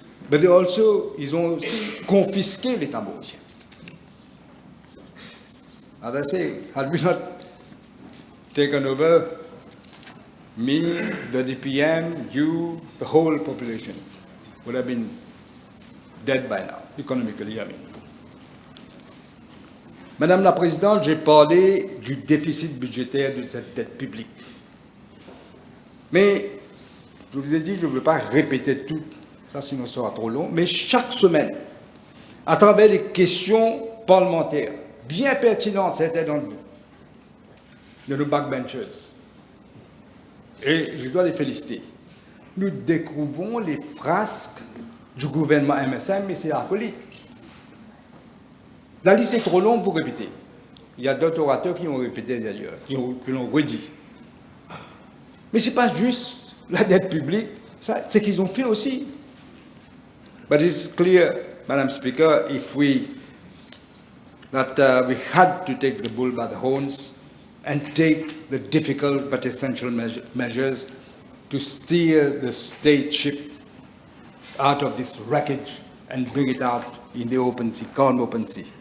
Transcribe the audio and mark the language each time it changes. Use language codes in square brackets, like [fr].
[fr] But ils ont aussi confisqué l'État mauricien. [en] As I say, had we not taken over, me, the DPM, you, the whole population would have been dead by now, economically, I mean. [fr] Madame la Présidente, j'ai parlé du déficit budgétaire de cette dette publique. Mais, je vous ai dit, je ne veux pas répéter tout, ça sinon ce sera trop long, mais chaque semaine, à travers les questions parlementaires, bien pertinentes, certains d'entre vous, de nos backbenchers, et je dois les féliciter, nous découvrons les frasques du gouvernement MSM et ses acolytes. La liste est trop longue pour répéter. Il y a d'autres orateurs qui ont répété d'ailleurs, qui l'ont redit. Mais ce n'est pas juste la dette publique, c'est ce qu'ils ont fait aussi. [en] But it's clear, Madam Speaker, that we had to take the bull by the horns and take the difficult but essential measures to steer the state ship out of this wreckage and bring it out in the open sea, calm open sea.